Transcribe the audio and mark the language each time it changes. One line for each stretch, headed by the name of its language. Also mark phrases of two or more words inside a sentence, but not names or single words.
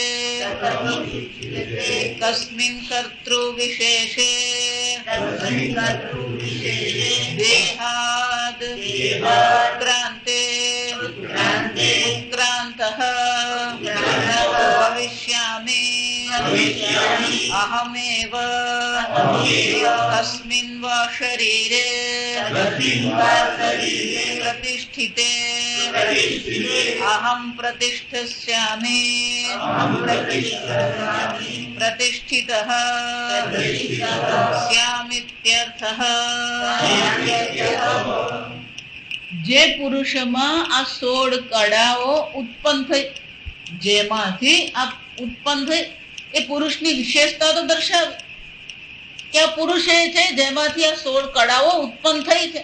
Sanskrit: कस्मिन् कर्तृविशेषे देहाद् उत्क्रान्ते उत्क्रान्तः भविष्यामि अहमेव कस्मिन् वा शरीरे प्रतिष्ठिते अहं प्रतिष्ठस्यामि પ્રતિષ્ઠિતઃ સ્યામિત્યર્થઃ.
Gujarati: જે પુરુષમાં આ 16 કળાઓ ઉત્પન્ન થઈ, જેમાંથી આ ઉત્પન્ન થઈ, એ પુરુષની વિશેષતા તો દર્શાવે કે આ પુરુષ એ છે જેમાંથી આ 16 કળાઓ ઉત્પન્ન થઈ છે.